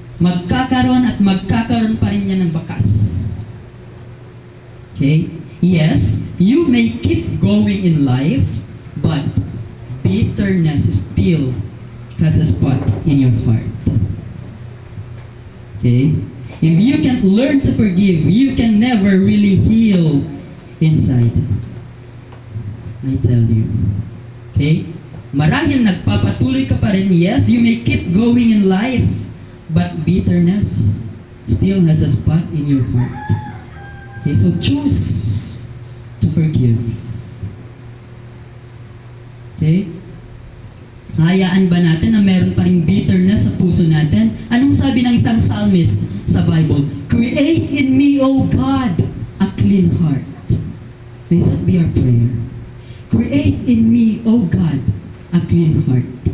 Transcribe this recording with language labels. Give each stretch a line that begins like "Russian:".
Filipino: Magkakaroon pa rin yan ng bakas.
English: Okay? Yes, you may keep going in life, but bitterness still has a spot in your heart. Okay? If you can't learn to forgive, you can never really heal inside. I tell you. Okay?
Filipino: Marahil nagpapatuloy ka pa rin,
English: yes, you may keep going in life, but bitterness still has a spot in your heart. Okay, so choose to forgive.
Filipino: Okay? Hayaan ba natin na meron pa ring bitterness sa puso natin? Anong sabi ng isang psalmist sa Bible?
English: Create in me, O God, a clean heart. May that be our prayer. Create in me, O God, a clean heart.